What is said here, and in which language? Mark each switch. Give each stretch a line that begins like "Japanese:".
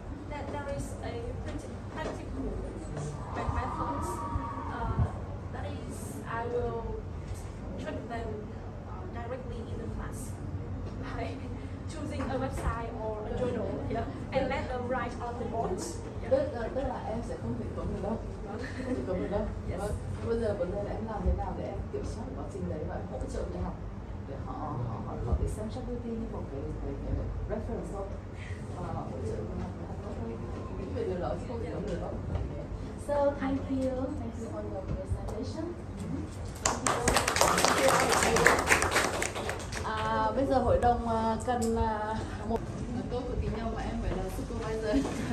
English: That there is a pretty practical methods. That is, I will check them directly in the class by choosing a website or a journal, and let them write on the boards.
Vietnamese: Tức là em sẽ không thể cấm được đâu. Không thể cấm được đâu.
English: Yes.
Vietnamese: Bây giờ vấn đề là em làm thế nào để em kiểm soát quá trình đấy và em hỗ trợ người học để họ có thể xem ChatGPT như một cái reference thôi, và hỗ trợ người học để học tốt hơn. Nghĩ về điều đó chứ không thể cấm được đâu.
English: So thank you on your presentation.
Vietnamese: Bây giờ hội đồng cần một tôi cực kỳ nhau mà em phải là supervisor.